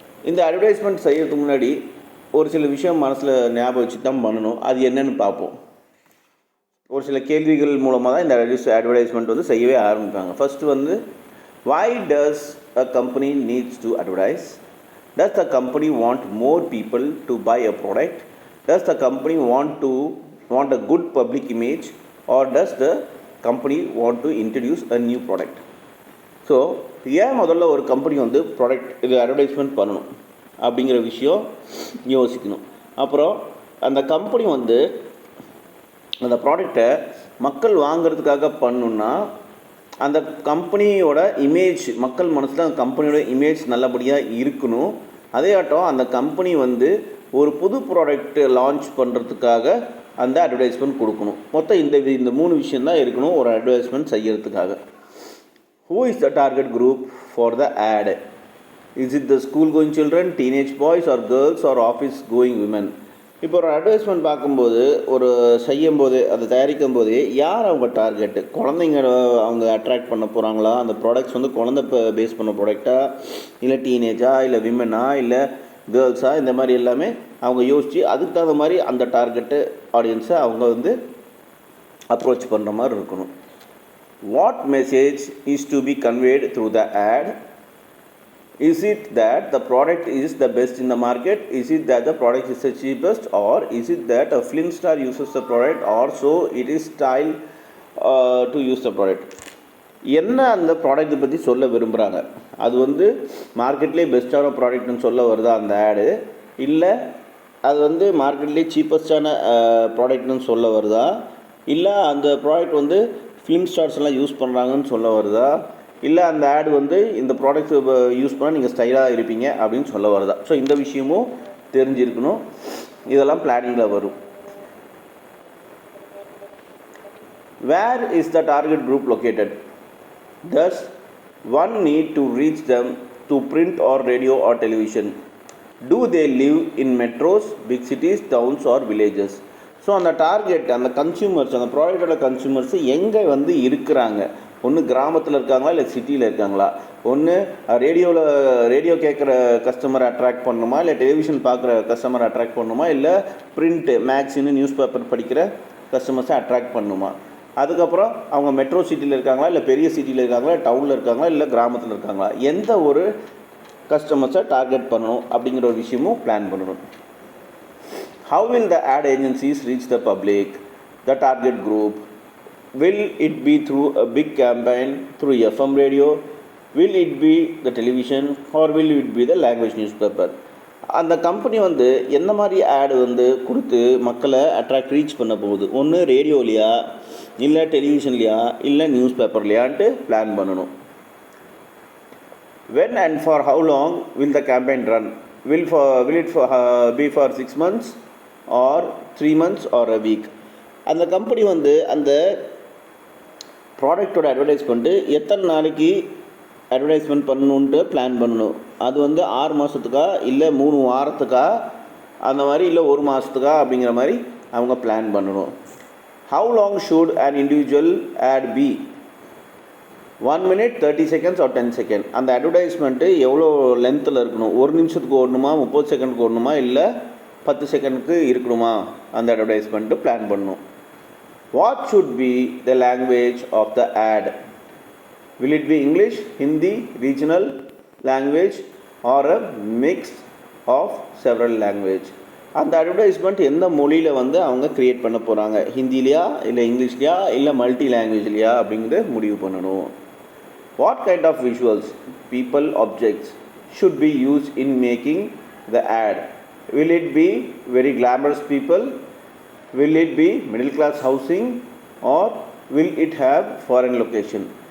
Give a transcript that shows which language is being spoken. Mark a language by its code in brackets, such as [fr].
[ta] இந்த அட்வர்டைஸ்மெண்ட் செய்கிறதுக்கு முன்னாடி ஒரு சில விஷயம் மனசில் ஞாபகம் வச்சு தான் பண்ணணும். அது என்னென்னு பார்ப்போம். ஒரு சில கேள்விகள் மூலமாக தான் இந்த அட்வர்டைஸ்மெண்ட் வந்து செய்யவே ஆரம்பிப்பாங்க. ஃபஸ்ட்டு வந்து [en] Why does a company needs to advertise? Does the company want more people to buy a product? Does the company want a good public image, or does the company want to introduce a new product? [ta] So ஏன் முதல்ல ஒரு company வந்து product இது advertisement பண்ணணும் அப்படிங்கிற விஷயம் யோசிக்கணும். அப்புறம் அந்த கம்பெனி வந்து அந்த ப்ராடக்டை மக்கள் வாங்கிறதுக்காக பண்ணணுன்னா அந்த கம்பெனியோட இமேஜ் மக்கள் மனசில் அந்த கம்பெனியோட இமேஜ் நல்லபடியாக இருக்கணும். அதே ஆட்டம் அந்த கம்பெனி வந்து ஒரு புது ப்ராடக்ட் லான்ச் பண்ணுறதுக்காக அந்த அட்வர்டைஸ்மெண்ட் கொடுக்கணும். மொத்தம் இந்த 3 விஷயந்தான் இருக்கணும் ஒரு அட்வர்டைஸ்மெண்ட் செய்யறதுக்காக. [en] Who is the target group for the ad? Is it the school going children, teenage boys or girls, or office going women? [ta] இப்போ ஒரு அட்வர்டைஸ்மெண்ட் பார்க்கும்போது ஒரு செய்யும்போது அதை தயாரிக்கும் போதே யார் அவங்க டார்கெட்டு, குழந்தைங்க அவங்க அட்ராக்ட் பண்ண போகிறாங்களா, அந்த ப்ராடக்ட்ஸ் வந்து குழந்தை பேஸ் பண்ண ப்ராடக்டா, இல்லை டீனேஜா, இல்லை விமனா, இல்லை கேர்ள்ஸா, இந்த மாதிரி எல்லாமே அவங்க யோசித்து அதுக்கு தகுந்த மாதிரி அந்த டார்கெட்டு ஆடியன்ஸை அவங்க வந்து அப்ரோச் பண்ணுற மாதிரி இருக்கணும். [en] What message is to be conveyed through the ad? Is it that the product is the best in the market? Is it that the product is the cheapest? Or is it that a film star uses the product, or so it is style to use the product? [ta] என்ன அந்த ப்ராடக்ட்டை பற்றி சொல்ல விரும்புகிறாங்க, அது வந்து மார்க்கெட்லேயே பெஸ்ட்டான ப்ராடக்ட்னு சொல்ல வருதா அந்த ஆடு, இல்லை அது வந்து மார்க்கெட்லேயே சீப்பஸ்டான ப்ராடக்ட்னு சொல்ல வருதா, இல்லை அந்த ப்ராடக்ட் வந்து ஃபிலிம் ஸ்டார்ஸ்லாம் யூஸ் பண்ணுறாங்கன்னு சொல்ல வருதா, இல்லை அந்த ஆடு வந்து இந்த ப்ராடக்ட்ஸ் யூஸ் பண்ணால் நீங்கள் ஸ்டைலாக இருப்பீங்க அப்படின்னு சொல்ல வருதா. ஸோ இந்த விஷயமும் தெரிஞ்சிருக்கணும். இதெல்லாம் பிளானிங்கில் வரும். [en] Where is the target group located? Does one need to reach them to print or radio or television? Do they live in metros, big cities, towns or villages? [ta] So அந்த டார்கெட் அந்த consumers அந்த ப்ராடக்டோட consumers எங்கே வந்து இருக்கிறாங்க, ஒன்று கிராமத்தில் இருக்காங்களா இல்லை சிட்டியில் இருக்காங்களா, ஒன்று ரேடியோ கேட்குற கஸ்டமரை அட்ராக்ட் பண்ணணுமா, இல்லை டெலிவிஷன் பார்க்குற கஸ்டமரை அட்ராக்ட் பண்ணணுமா, இல்லை பிரிண்ட்டு மேக்ஸின்னு நியூஸ் பேப்பர் படிக்கிற கஸ்டமர்ஸை அட்ராக்ட் பண்ணணுமா, அதுக்கப்புறம் அவங்க மெட்ரோ சிட்டியில் இருக்காங்களா இல்லை பெரிய சிட்டியில் இருக்காங்களா, டவுனில் இருக்காங்களா இல்லை கிராமத்தில் இருக்காங்களா, எந்த ஒரு கஸ்டமர்ஸை டார்கெட் பண்ணணும் அப்படிங்கிற ஒரு விஷயமும் பிளான் பண்ணணும். [en] How will the ad agencies reach the public, the target group? Will it be through a big campaign, through FM radio? Will it be the television, or will it be the language newspaper? [ta] அந்த company வந்து எந்த மாதிரி ஆடு வந்து கொடுத்து மக்களை reach பண்ண போகுது, ஒன்று ரேடியோலையா இல்லை டெலிவிஷன்லையா இல்லை நியூஸ் பேப்பர்லையான்ட்டு பிளான் பண்ணணும். [en] When and for how long will the campaign run? Will it be for 6 months or 3 months or a week? [ta] அந்த கம்பெனி வந்து அந்த ப்ராடக்டோட அட்வர்டைஸ்மெண்ட்டு எத்தனை நாளைக்கு அட்வர்டைஸ்மெண்ட் பண்ணணுன்ட்டு பிளான் பண்ணணும். அது வந்து 6 மாதத்துக்கா இல்லை 3 வாரத்துக்கா அந்த மாதிரி, இல்லை 1 மாதத்துக்கா அப்படிங்கிற மாதிரி அவங்க பிளான் பண்ணணும். [en] How long should an individual ad be? 1 minute, 30 seconds or 10 seconds? [ta] அந்த அட்வர்டைஸ்மெண்ட்டு எவ்வளோ லென்த்தில் இருக்கணும், 1 நிமிஷத்துக்கு ஓடணுமா, 30 செகண்டுக்கு ஓடணுமா, இல்லை 10 செகண்டுக்கு இருக்கணுமா, அந்த அட்வர்டைஸ்மெண்ட்டு பிளான் பண்ணணும். [en] What should be the language of the ad? Will it be English, Hindi, regional language, or a mix of several language? [ta] அந்த அட்வர்டைஸ்மெண்ட் எந்த மொழியில் வந்து அவங்க க்ரியேட் பண்ண போகிறாங்க, ஹிந்திலையா இல்லை இங்கிலீஷ்லையா இல்லை மல்டி லாங்குவேஜ்லையா அப்படிங்கிறத முடிவு பண்ணணும். [en] What kind of visuals, people, objects should be used in making the ad? Will it be very glamorous people? Will it be middle class housing, or will it have foreign location?